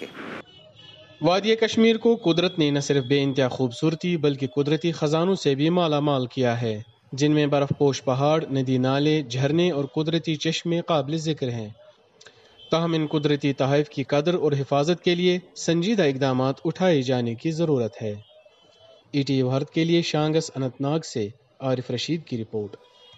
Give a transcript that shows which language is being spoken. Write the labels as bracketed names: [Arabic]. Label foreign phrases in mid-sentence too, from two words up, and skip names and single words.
[Urdu] وادی کشمیر کو قدرت نے نہ صرف بے انتہا خوبصورتی بلکہ قدرتی خزانوں سے بھی مالا مال کیا ہے، جن میں برف پوش پہاڑ، ندی نالے، جھرنے اور قدرتی چشمے قابل ذکر ہیں۔ تاہم ان قدرتی تحائف کی قدر اور حفاظت کے لیے سنجیدہ اقدامات اٹھائے جانے کی ضرورت ہے۔ ETV بھارت کے لیے شانگس اننت ناگ سے عارف رشید کی رپورٹ۔